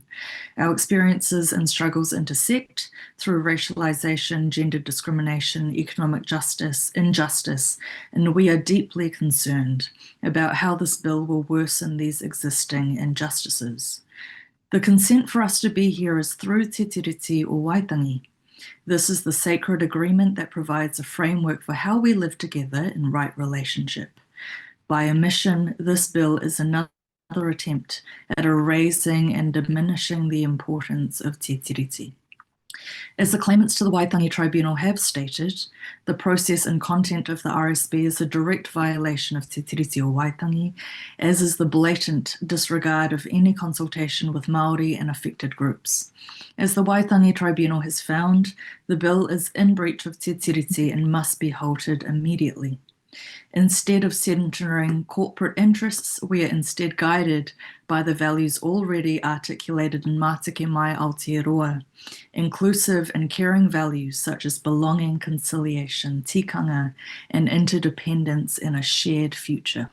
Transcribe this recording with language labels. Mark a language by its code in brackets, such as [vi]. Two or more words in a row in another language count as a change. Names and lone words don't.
[en] Our experiences and struggles intersect through racialisation, gender discrimination, economic justice, injustice, and we are deeply concerned about how this bill will worsen these existing injustices. The consent for us to be here is through te tiriti or waitangi. This is the sacred agreement that provides a framework for how we live together in right relationship. By omission, this bill is another attempt at erasing and diminishing the importance of te tiriti. As the claimants to the Waitangi Tribunal have stated, the process and content of the RSB is a direct violation of te tiriti o Waitangi, as is the blatant disregard of any consultation with Māori and affected groups. As the Waitangi Tribunal has found, the bill is in breach of te tiriti and must be halted immediately. Instead of centering corporate interests, we are instead guided by the values already articulated in Mātike Mai Aotearoa, inclusive and caring values such as belonging, conciliation, tikanga, and interdependence in a shared future.